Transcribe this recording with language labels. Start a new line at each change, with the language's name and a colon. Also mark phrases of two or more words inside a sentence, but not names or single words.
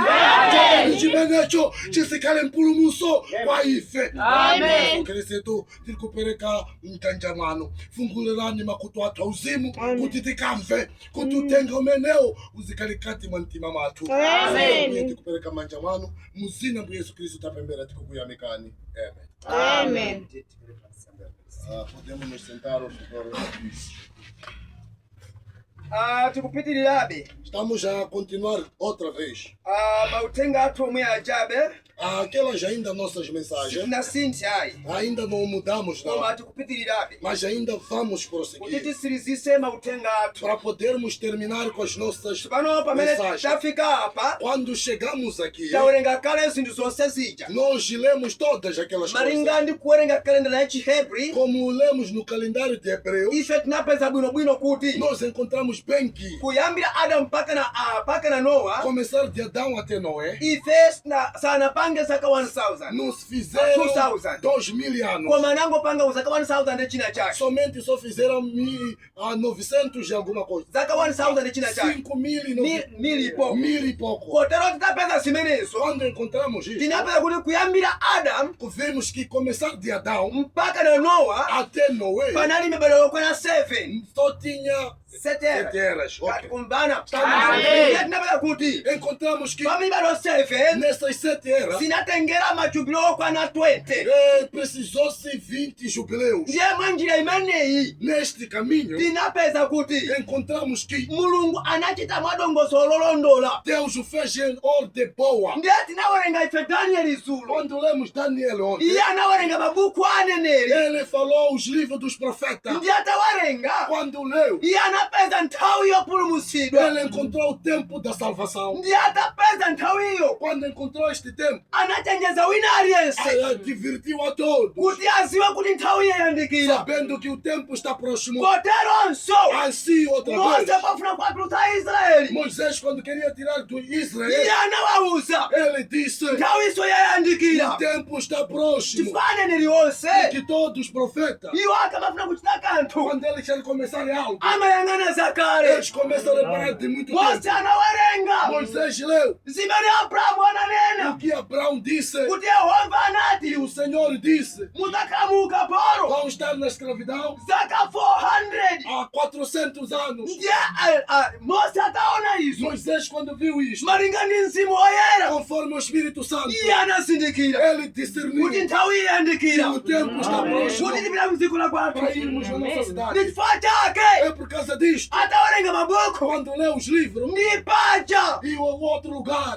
Nyanja: Chimenecho chisikale mpulumutso kwa ife. Yesu Kristo tikupereka mtanja mwanu. Fungulirani makutu athu auzimu kuti tikamve, kuti utenga umenewo uzikale kati mwa mtima mwathu. Tikupereka manja mwanu muzina Ambuye Yesu Kristo tapembera tikukuyamikani. Amen.
Portuguese: Podemos nos sentar aos redores.
Nyanja: Tikupitirirabe.
Portuguese: Estamos a continuar outra vez.
Nyanja: Mautenga athu omwe ajabe.
Portuguese: Aquelas ainda nossas mensagens.
Nyanja: Sinasinthe ayi.
Portuguese: Ainda não mudamos
Nyanja: Koma
Portuguese: não.
Nyanja: tikupitirirabe.
Portuguese: Mas ainda vamos
Nyanja: Kuti
Portuguese: prosseguir.
Nyanja: tisirizise mautenga athu.
Portuguese: Para podermos terminar com as nossas
Nyanja: Pano pamene
Portuguese: mensagens.
Nyanja: tafika apa,
Portuguese: Quando chegamos aqui,
Nyanja: tawerenga kale zinthu zonse zija.
Portuguese: nós lemos todas aquelas coisas.
Nyanja: Malinga ndi kuwerenga kalendala ya Chihebri,
Portuguese: Como lemos no calendário de Hebreus,
Nyanja: ife tinapeza bwinobwino kuti
Portuguese: nós encontramos bem que,
Nyanja: kuyambira Adamu mpaka na Nowa,
Portuguese: começar de Adão até Noé,
Nyanja: ife sanapanga sanangopange zaka 1000
Portuguese: nos fizeram
Nyanja: 2000.
Portuguese: 2000 anos.
Nyanja: koma anangopanga zaka 1000 china chake.
Portuguese: Somente só fizeram 900 e alguma coisa.
Nyanja: Zaka 1000 china chake.
Portuguese: 5.000 e pouco.
Nyanja: Kotero tidapeza zimenezo.
Portuguese: Quando encontramos isso,
Nyanja: Tinapeza kuti kuyambira Adam
Portuguese: vimos que começar de Adão
Nyanja: mpaka na Noa
Portuguese: até Noé
Nyanja: panali mibado yokwena 7
Portuguese: só tinha 7 eras.
Nyanja: kati kumbana. Amen. Tinapeza kuti
Portuguese: Encontramos que
Nyanja: pamibado 7
Portuguese: nessas 7 eras
Nyanja: zinatengera majubilo okwana 20.
Portuguese: precisou-se 20 jubileus.
Nyanja: Ndiye mwanjira imeneyi
Portuguese: Neste caminho,
Nyanja: tinapeza kuti
Portuguese: encontramos que
Nyanja: Mulungu anachita mwadongoso ololondola.
Portuguese: Deus o fez em ordem boa.
Nyanja: Ndiye tinawerenga ife Danieli Zulu.
Portuguese: Quando lemos Daniel ontem,
Nyanja: Iye anawerenga mabuku aneneri.
Portuguese: ele falou os livros dos profetas.
Nyanja: Ndiye atawarenga.
Portuguese: Quando leu,
Nyanja: Iye anapeza nthawi yopulumutsidwa.
Portuguese: ele encontrou o tempo da salvação.
Nyanja: Ndiye atapeza nthawi iyo
Portuguese: Quando encontrou este tempo,
Nyanja: anachenjeza wina aliyense
Portuguese: divertiu a todos,
Nyanja: kuti aziwe kuti nthawi iyo yandikira.
Portuguese: sabendo que o tempo está próximo.
Nyanja: Koteronso
Portuguese: Assim, outra
Nyanja: Mose
Portuguese: vez,
Nyanja: pafuna kuwatulutsa Israeli.
Portuguese: Moisés, quando queria tirar do
Nyanja: Iye
Portuguese: Israel,
Nyanja: anawawuza
Portuguese: ele disse:
Nyanja: nthawi iso yayandikira.
Portuguese: o tempo está próximo.
Nyanja: Chifukwa aneneri onse
Portuguese: Que todos os profetas,
Nyanja: iwo akamafuna kuchita kanthu
Portuguese: quando eles querem começar algo,
Nyanja: amayang'ana zakale.
Portuguese: eles começam a reparar de muito
Nyanja: Mose
Portuguese: tempo.
Nyanja: anawerenga
Portuguese: Moisés leu
Nyanja: zimene Abrahamu ananena
Portuguese: o que Abraão disse,
Nyanja: kuti Yehova
Portuguese: e
Nyanja: anati
Portuguese: o Senhor disse:
Nyanja: muzakhala mu ukapolo
Portuguese: vão estar na escravidão
Nyanja: zaka 400.
Portuguese: há 400 anos.
Nyanja: Ndiye Mose ataona izo
Portuguese: Moisés, quando viu isto,
Nyanja: malinga ndi mzimu woyera,
Portuguese: conforme o Espírito Santo,
Nyanja: iye anazindikira
Portuguese: ele discerniu
Nyanja: kuti nthawi iyi
Portuguese: que
Nyanja: yandikira
Portuguese: o tempo está próximo
Nyanja: kuti tipita mdziko la kwathu.
Portuguese: para irmos na nossa cidade.
Nyanja: Ndi chifukwa chake
Portuguese: É por causa disto,
Nyanja: atawerenga mabuku
Portuguese: quando lê os livros
Nyanja: ndi paja
Portuguese: e o outro lugar,